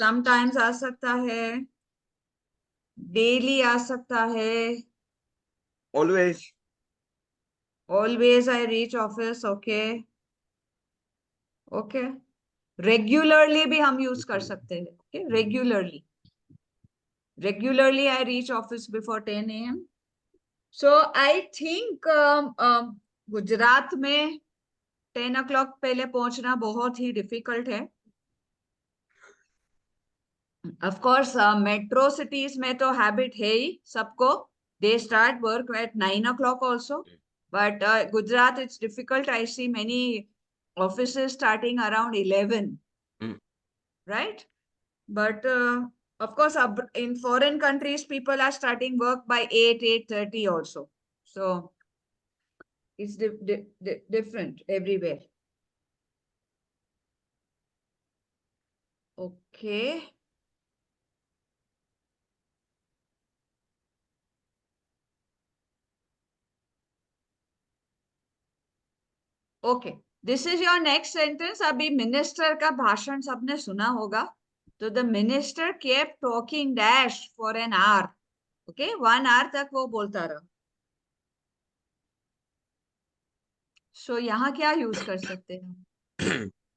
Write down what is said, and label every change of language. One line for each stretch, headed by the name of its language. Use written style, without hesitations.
Hindi: Sometimes आ सकता है. Daily आ सकता है.
English: Always. Always I reach office. Okay. Okay.
Hindi: Regularly भी हम use कर सकते हैं.
English: Okay. Regularly. Regularly I reach office before 10 a.m.
Hindi: So I think Gujarat में 10 o'clock पहले पहुंचना बहुत ही डिफिकल्ट है. Of course, metro cities में तो habit है ही सबको.
English: They start work at 9 o'clock also. But Gujarat, it's difficult. I see many offices starting around 11. Right? But of course, in foreign countries, people are starting work by 8, 8:30 also. So it's different everywhere. Okay. Okay. This is your next sentence.
Hindi: अभी minister का भाषण सबने सुना होगा.
English: तो the minister kept talking dash for an hour.
Hindi: Okay, 1 hour तक वो बोलता रहा. So यहाँ क्या use कर सकते हैं?